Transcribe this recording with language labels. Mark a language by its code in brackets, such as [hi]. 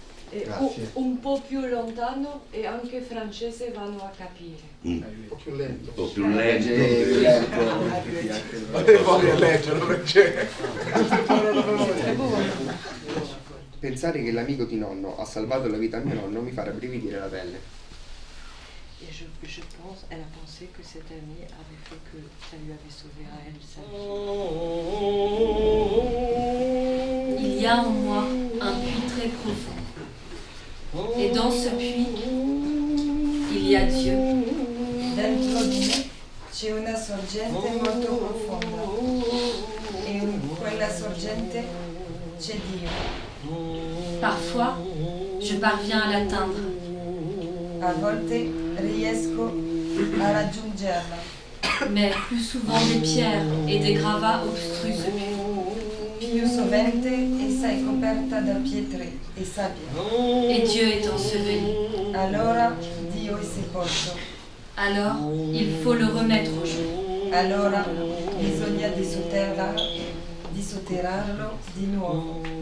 [it] E un po' più lontano e anche francese vanno a capire. Un po' più lento. Un po' più lento. Voglio a leggerlo perché... Pensare che l'amico di nonno ha salvato la vita a mio nonno mi farà brividire la pelle. [fr] Et je pense, elle a pensé que cet ami avait fait que ça lui avait sauvé à elle sa vie. Il y a en moi un puits très profond. Et dans ce puits, il y a Dieu. [it] Dentro di me c'è una sorgente molto profonda e in quella sorgente c'è Dio. [fr] Parfois, je parviens à l'atteindre. [it] A volte riesco a raggiungerla. [fr] Mais plus souvent des pierres et des gravats obstruent ce puits. [it] Più sovente essa è coperta da pietre e sabbia. [fr] Et Dieu est enseveli. [it] Allora Dio è sepolto. [fr] Alors, il faut le remettre au jour. [it] Allora bisogna disotterrarlo di nuovo.